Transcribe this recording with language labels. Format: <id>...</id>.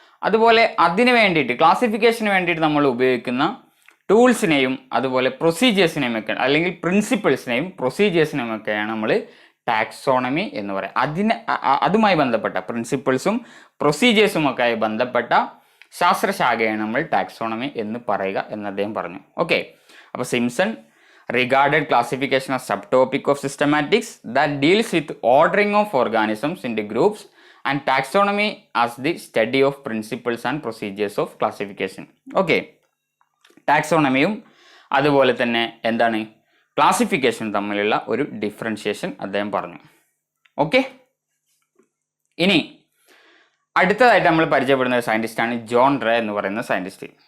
<ml>അതുപോലെ അതിന് വേണ്ടിയിട്ട്, ക്ലാസിഫിക്കേഷന് വേണ്ടിയിട്ട് നമ്മൾ ഉപയോഗിക്കുന്ന ടൂൾസിനെയും അതുപോലെ പ്രൊസീജിയേഴ്സിനെയും ഒക്കെ, അല്ലെങ്കിൽ പ്രിൻസിപ്പിൾസിനെയും പ്രൊസീജിയേഴ്സിനെയും ഒക്കെയാണ് നമ്മൾ ടാക്സോണമി എന്ന് പറയാം. അതുമായി ബന്ധപ്പെട്ട പ്രിൻസിപ്പിൾസും പ്രൊസീജിയേഴ്സും ഒക്കെ ആയി ബന്ധപ്പെട്ട ശാസ്ത്രശാഖയാണ് നമ്മൾ ടാക്സോണമി എന്ന് പറയുക എന്ന് അദ്ദേഹം പറഞ്ഞു.</ml> <en>Okay, അപ്പോൾ Simpson regarded classification as subtopic of systematics that deals with ordering of organisms into groups and taxonomy as the study of principles and procedures of classification.</en> <ml>Okay, ടാക്സോണമിയും അതുപോലെ തന്നെ എന്താണ് ക്ലാസിഫിക്കേഷനും തമ്മിലുള്ള ഒരു ഡിഫറൻഷിയേഷൻ അദ്ദേഹം പറഞ്ഞു. ഓക്കെ, ഇനി അടുത്തതായിട്ട് നമ്മൾ പരിചയപ്പെടുന്ന ഒരു സയൻറ്റിസ്റ്റാണ് ജോൺ റേ എന്ന് പറയുന്ന സയൻറ്റിസ്റ്റ്.</ml>